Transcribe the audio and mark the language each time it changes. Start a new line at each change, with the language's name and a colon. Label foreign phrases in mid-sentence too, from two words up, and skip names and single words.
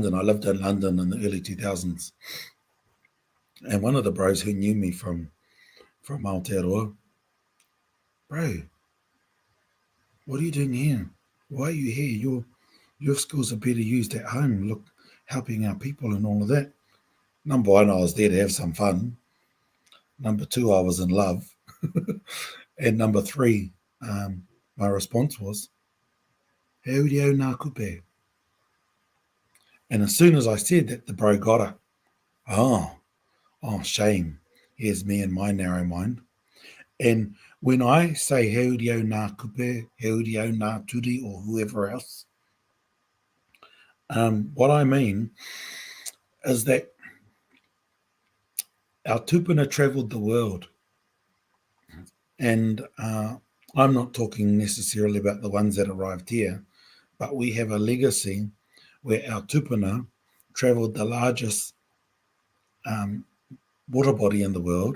English: I lived in London in the early 2000s. And one of the bros who knew me from Aotearoa, bro, what are you doing here? Why are you here? Your skills are better used at home. Look, helping our people and all of that. Number one, I was there to have some fun. Number two, I was in love. And number three, my response was,
Māori: "He reo nā kupe."
English: And as soon as I said that, the bro got it. Oh, shame. Here's me and my narrow mind. And when I say
Māori: he reo nā kupe, he reo nā turi,
English: or whoever else, what I mean is that our tupuna travelled the world. And I'm not talking necessarily about the ones that arrived here, but we have a legacy where our tupuna travelled the largest water body in the world.